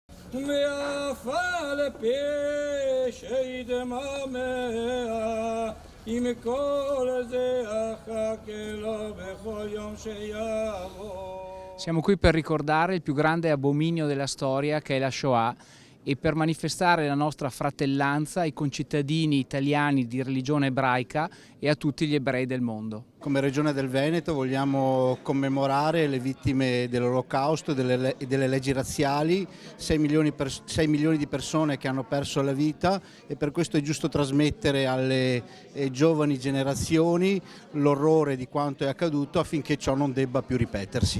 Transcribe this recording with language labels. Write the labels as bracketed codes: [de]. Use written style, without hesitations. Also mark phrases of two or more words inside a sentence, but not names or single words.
[he] ויפה לפשעי דממיה, עם כל זה אחכה לו בכל יום שיבוא. [it] Siamo qui per ricordare il più grande abominio della storia, che è la Shoah, e per manifestare la nostra fratellanza ai concittadini italiani di religione ebraica e a tutti gli ebrei del mondo. Come Regione del Veneto vogliamo commemorare le vittime dell'Olocausto e delle leggi razziali, 6 milioni di persone che hanno perso la vita, e per questo è giusto trasmettere alle giovani generazioni l'orrore di quanto è accaduto affinché ciò non debba più ripetersi.